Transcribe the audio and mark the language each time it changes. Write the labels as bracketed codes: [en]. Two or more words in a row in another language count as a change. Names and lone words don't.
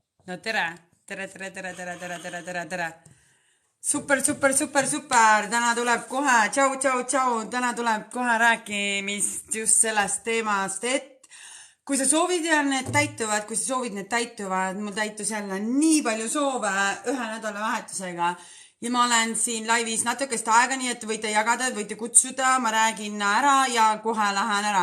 [et] No tere, tere, tere, tere, tere, tere, tere, tere, tere. Super, super, super, super, täna tuleb kohe, tšau, tšau, tšau, täna tuleb kohe rääkimist just sellest teemast, et kui sa soovid ja need täituvad, kui sa soovid, need täituvad, mul täitus jälle nii palju soove ühe nädalavahetusega ja ma olen siin laivis natukest aega, nii et võite jagada, võite kutsuda, ma räägin ära ja kohe lähen ära.